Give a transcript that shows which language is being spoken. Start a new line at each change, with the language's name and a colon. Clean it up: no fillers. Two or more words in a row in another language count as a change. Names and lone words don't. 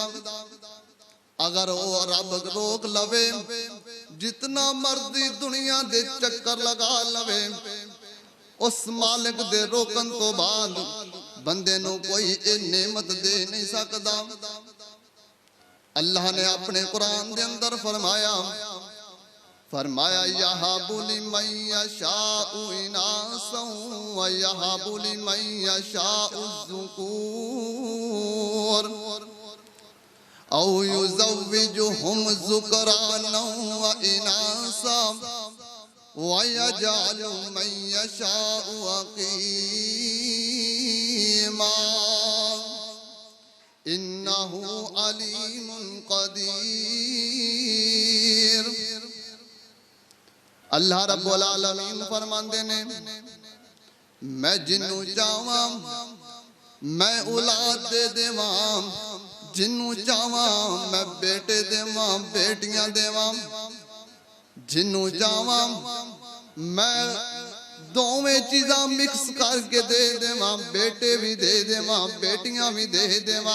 Punjabi: ਅਗਰ ਵੋ ਰੱਬ ਰੋਕ ਲਵੇ, ਜਿੰਨਾ ਮਰਜ਼ੀ ਦੁਨੀਆ ਦੇ ਚੱਕਰ ਲਗਾ ਲਵੇ, ਉਸ ਮਾਲਕ ਦੇ ਰੋਕਣ ਤੋਂ ਬਾਦ ਬੰਦੇ ਨੂੰ ਕੋਈ ਏ ਨੇਮਤ ਦੇ ਨਹੀਂ ਸਕਦਾ।
Hindi: अल्लाह ने अपने कुरान के अंदर फरमाया
Arabic: يهب لمن يشاء إناثا ويهب لمن يشاء الذكور أو يزوجهم ذكرانا وإناثا ويجعل من يشاء عقيما إنه عليم قدير.
Punjabi: ਅੱਲਾਹ ਰੱਬੁਲ ਆਲਮੀਨ ਫ਼ਰਮਾਂਦੇ ਨੇ ਮੈਂ ਜਿਨ੍ਹੂੰ ਚਾਹਵਾਂ ਮੈਂ ਔਲਾਦ ਦੇ ਦੇਵਾਂ, ਜਿਨ੍ਹੂੰ ਚਾਹਵਾਂ ਮੈਂ ਬੇਟੇ ਦੇਵਾਂ ਬੇਟੀਆਂ ਦੇਵਾਂ, ਜਿਨ੍ਹੂੰ ਚਾਹਵਾਂ ਮੈਂ ਦੋਵੇਂ ਚੀਜ਼ਾਂ ਮਿਕਸ ਕਰਕੇ ਦੇ ਦੇਵਾਂ, ਬੇਟੇ ਭੀ ਦੇ ਦੇਵਾਂ ਬੇਟੀਆਂ ਭੀ ਦੇ ਦੇਵਾਂ।